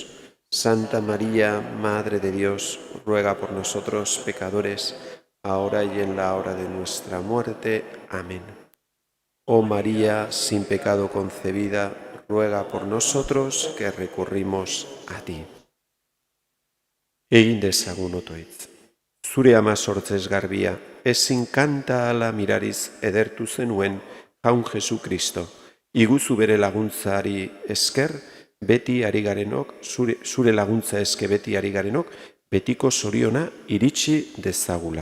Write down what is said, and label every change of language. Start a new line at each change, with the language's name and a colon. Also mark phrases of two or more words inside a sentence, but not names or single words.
Spanish: Santa María, Madre de Dios, ruega por nosotros pecadores, ahora y en la hora de nuestra muerte. Amén. Oh María, sin pecado concebida, ruega por nosotros que recurrimos a ti.
Basque: Egin dezagun otoitz. Zure ama sortzez garbia, ezin kanta ala mirariz edertu zenuen jaun Jesukristo. Iguzu bere laguntzari esker, beti ari garenok, zure laguntza eske beti ari garenok, betiko zoriona iritsi dezagula.